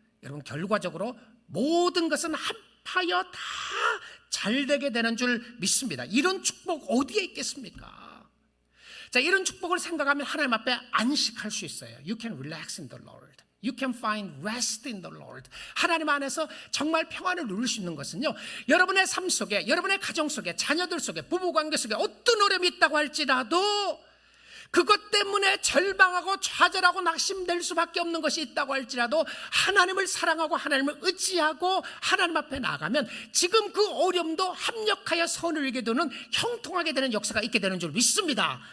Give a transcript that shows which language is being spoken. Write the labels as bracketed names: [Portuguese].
[Korean] 여러분, 결과적으로 모든 것은 합하여 다 잘되게 되는 줄 믿습니다. 이런 축복 어디에 있겠습니까? 자, 이런 축복을 생각하면 하나님 앞에 안식할 수 있어요. [English] You can relax in the Lord. You can find rest in the Lord. [Korean] 하나님 안에서 정말 평안을 누릴 수 있는 것은요, 여러분의 삶 속에, 여러분의 가정 속에, 자녀들 속에, 부부관계 속에 어떤 어려움이 있다고 할지라도 그것 때문에 절망하고 좌절하고 낙심될 수밖에 없는 것이 있다고 할지라도 하나님을 사랑하고 하나님을 의지하고 하나님 앞에 나가면 지금 그 어려움도 합력하여 선을 이루게 되는, 형통하게 되는 역사가 있게 되는 줄 믿습니다.